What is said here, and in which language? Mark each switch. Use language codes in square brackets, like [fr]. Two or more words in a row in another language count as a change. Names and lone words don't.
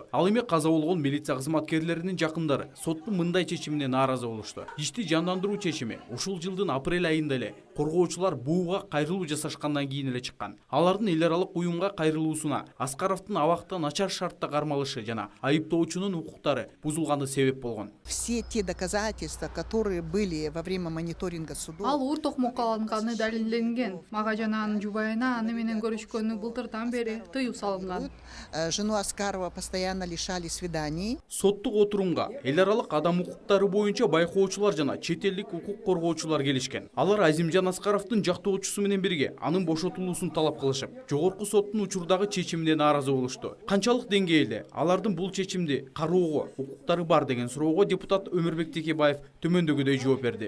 [ky] Ал эми каза болгон милиция кызматкерлеринин жакындары соттун мындай чечимине нааразы болушту. Ишти жандандыруу чечими ушул жылдын апрель айында эле коргоочулар бууга кайрылуу жасашкандан кийин эле чыккан. Алардын эл аралык уюмга кайрылуусуна Аскаровдун абакта начар шартта кармалышы жана айыптоочунун укуктары бузулганы себеп болгон. [ru] Все те доказательства, которые были во время мониторинга судов. [ky] Ал ур токмокко алынганы далилденген. Мага жана анын жубайына аны менен көрүшкөнү былтырдан бери тыюу салынган. [ru] Жену Аскарова постоянно лишали свиданий. [ky] Соттук отурумга эл аралык адам укуктары боюнча байкоочулар жана чет элдик укук коргоочулар келишкен. Алар Азимжан Аскаровдун жактоочусу менен бирге анын бошотулуусун талап кылышып, жогорку соттун учурдагы чечимине нааразы болушту. Канчалык деңгээлде алардын бул чечимди кароого укуктары бар деген суроого депутат Өмүрбек Текебаев төмөндөгүдөй жооп берди.